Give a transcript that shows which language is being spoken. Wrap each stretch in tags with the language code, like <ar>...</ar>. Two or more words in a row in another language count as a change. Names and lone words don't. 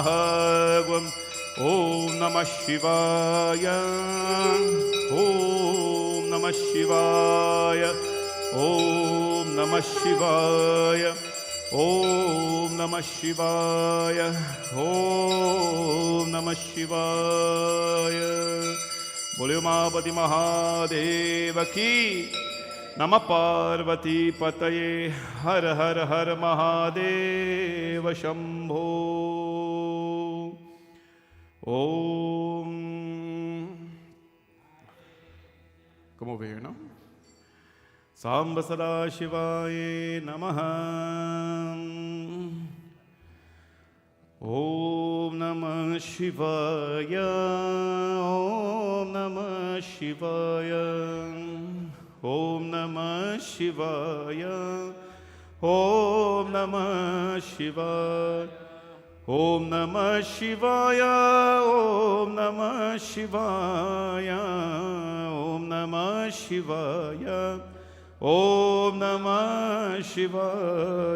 <sa>ॐ नमः शिवाय ॐ नमः शिवाय ॐ नमः शिवाय ॐ नमः शिवाय ॐ नमः शिवाय।</sa> <hi>बोले उमापति महादेव की।</hi> <sa>नमः पार्वती पतये हर हर हर महादेव शंभो।</sa> <en>ओम Come over here now.</en> <sa>सांब सदाशिवाय नमः। ॐ नमः शिवाय ॐ नमः शिवाय ॐ नमः शिवाय ॐ नमः शिवाय ॐ नमः शिवाय ॐ नमः शिवाय ॐ नमः शिवाय ॐ नमः शिवाय।</sa>